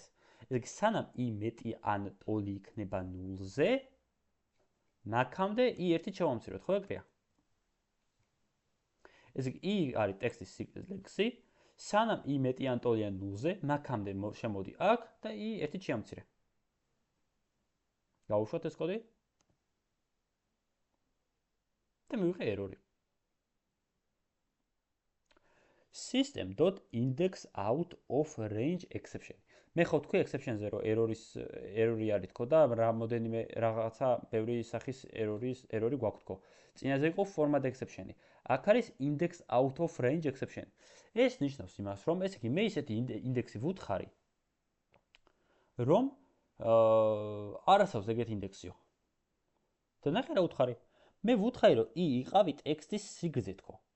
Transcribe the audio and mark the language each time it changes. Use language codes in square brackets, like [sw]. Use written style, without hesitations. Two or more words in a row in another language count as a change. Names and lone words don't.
[ka] ესე იგი, სანამ I მეტიანტოლი იქნება 0-ზე, მაქამდე I 1 ჩავამციროთ, ხო ეგრეა? ესე იგი i არის ტექსტის ლექსი, სანამ i მეტი ან ტოლია 0-ზე, მაგამდე შემოდი აქ და i ერთით შეამცირე. გავუშვათ ეს კოდი? და მივიღე ერორი. [en] system.indexOutOfRange_exception. [ka] მე ხო თქვი exception-ზე რომ ერორი არის თქო და რამოდენიმე რაღაცა ბევრი სახის ერორი გვაქვს თქო. წინაზე იყო [en] format exception- [ka] ი. აქ არის indexOutOfRange_exception. ეს ნიშნავს იმას, რომ ესე იგი მე ისეთი ინდექსი ვუთხარი, რომ არასავს ეგეთ ინდექსიო. და ნახე რა ვუთხარი? მე ვუთხარი რომ i იყავი ტექსტის სიგრძე თქო.